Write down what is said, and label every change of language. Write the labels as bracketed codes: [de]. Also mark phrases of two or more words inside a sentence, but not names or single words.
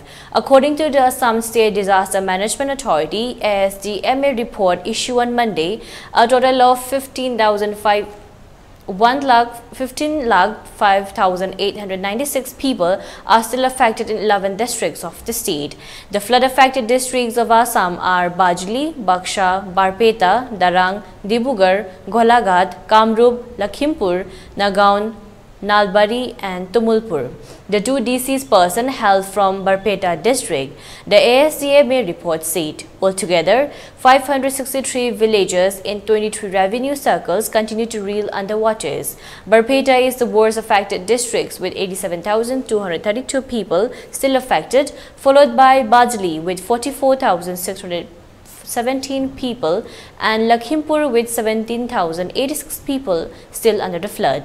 [en] According to the Assam State Disaster Management Authority, ASDMA report issued on Monday, a total of 1,15,596 people are still affected in 11 districts of the state. The flood-affected districts of Assam are Bajli, Baksha, Barpeta, Darang, Dibrugarh, Golaghat, Kamrup, Lakhimpur, Nagaon, Nalbari and Tumulpur. The two deceased persons hail from Barpeta district. The ASDMA report said, altogether, 563 villages in 23 revenue circles continue to reel under waters. Barpeta is the worst affected district with 87,232 people still affected, followed by Bajli with 44,617 people and Lakhimpur with 17,086 people still under the flood.